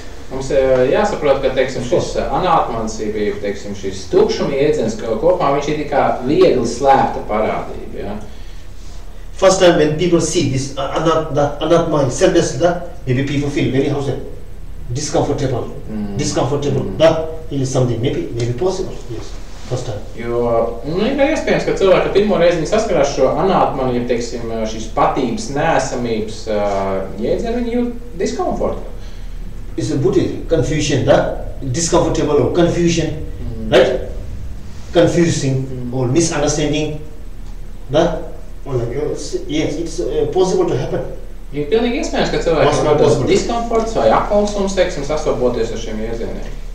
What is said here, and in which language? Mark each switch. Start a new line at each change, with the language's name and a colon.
Latvian: Mums jāsaprot, ka, teiksim, šis anātmansība, teiksim, šis tukšuma iedziens kopā, viņš ir kā viegli slēpta parādība, ja?
English: First time when people see this anatma, selfless, maybe people feel very discomfortable. Discomfortable. That is something maybe possible. Yes. First time.
Latvian: Jo, ir iespējams, ka cilvēki pirmo reizi viņi saskarās šo anātmanu, ja, teiksim, šīs patības, neesamības jēdzienu, viņi jūt diskomfortu.
English: It's a Buddhist confusion, discomfortable or confusion, right? Confusing or misunderstanding, or like, yes, it's possible to happen.
Latvian: Ir pilnīgi iespējams, ka cilvēki rodas diskomforts vai apkalsums, teiksim, sastopoties ar šiem iedzieniem.